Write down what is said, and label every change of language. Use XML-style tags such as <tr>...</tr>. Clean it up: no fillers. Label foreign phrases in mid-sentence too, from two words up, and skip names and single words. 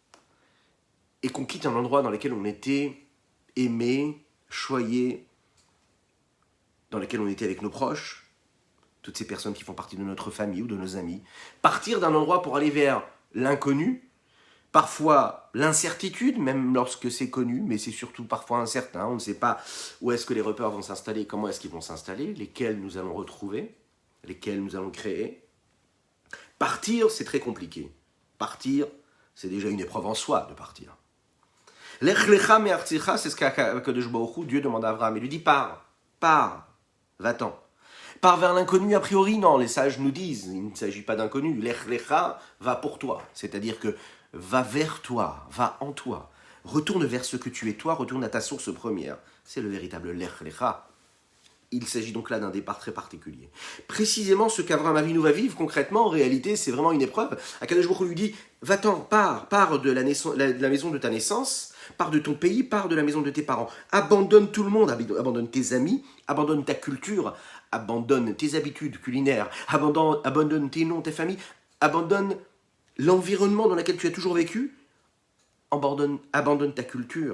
<fr>et qu'on quitte un endroit dans lequel on était aimé, choyé, dans lequel on était avec nos proches, toutes ces personnes qui font partie de notre famille ou de nos amis, partir d'un endroit pour aller vers l'inconnu, parfois l'incertitude, même lorsque c'est connu, mais c'est surtout parfois incertain, on ne sait pas où est-ce que les repères vont s'installer, comment est-ce qu'ils vont s'installer, lesquels nous allons retrouver, lesquels nous allons créer. Partir, c'est très compliqué. Partir, c'est déjà une épreuve en soi de partir.</fr> <he>לך לך מארצך,</he> <fr>c'est ce qu'Akadosh Baruch Hu, Dieu demande à Abraham. Il lui dit pars, va-t'en. Pars vers l'inconnu, a priori, non, les sages nous disent, il ne s'agit pas d'inconnu.</fr> <he>לך לך</he> <fr>va pour toi, c'est-à-dire que va vers toi, va en toi. Retourne vers ce que tu es toi, retourne à ta source première. C'est le véritable</fr> <he>לך לך.</he> <fr>Il s'agit donc là d'un départ très particulier. Précisément ce qu'Avraham Avinu va vivre concrètement, en réalité, c'est vraiment une épreuve. Akadosh Baruch Hu lui dit, va-t'en, pars de la maison de ta naissance, pars de ton pays, pars de la maison de tes parents. Abandonne tout le monde, abandonne tes amis, abandonne ta culture, abandonne tes habitudes culinaires, abandonne tes noms, tes familles, abandonne l'environnement dans lequel tu as toujours vécu, abandonne ta culture.</fr>